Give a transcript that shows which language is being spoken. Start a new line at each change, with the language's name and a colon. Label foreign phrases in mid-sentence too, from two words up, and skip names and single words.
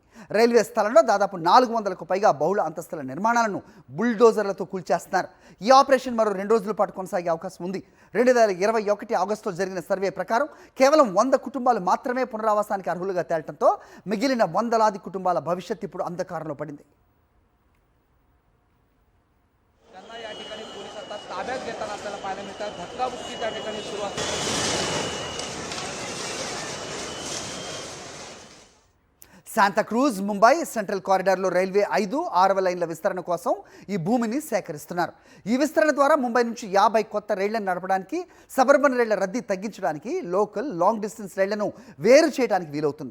Telugu: రైల్వే స్థలంలో దాదాపు 400కు పైగా బహుళ అంతస్తుల నిర్మాణాలను బుల్డోజర్లతో కూల్చేస్తున్నారు. ఈ ఆపరేషన్ మరో 2 రోజుల పాటు కొనసాగే అవకాశం ఉంది. 2021 ఆగస్టులో జరిగిన సర్వే ప్రకారం కేవలం 100 కుటుంబాలు మాత్రమే పునరావాసానికి అర్హులుగా తేలటంతో మిగిలిన వందలాది కుటుంబాల భవిష్యత్తు ఇప్పుడు అంధకారంలో పడింది.
Marathi: त्यांना या ठिकाणी पोलीस आता ताब्यात घेताना आपल्याला पाहायला मिळतात. धक्काबुक्की त्या ठिकाणी सुरू असते.
Telugu: శాంతాక్రూజ్ ముంబై సెంట్రల్ కారిడార్లో రైల్వే 5-6 లైన్ల విస్తరణ కోసం ఈ భూమిని సేకరిస్తున్నారు. ఈ విస్తరణ ద్వారా ముంబై నుంచి 50 కొత్త రైళ్లను నడపడానికి, సబర్బన్ రైళ్ల రద్దీ తగ్గించడానికి,
English: local long distance
Telugu: రైళ్లను వేరు చేయడానికి వీలవుతుంది.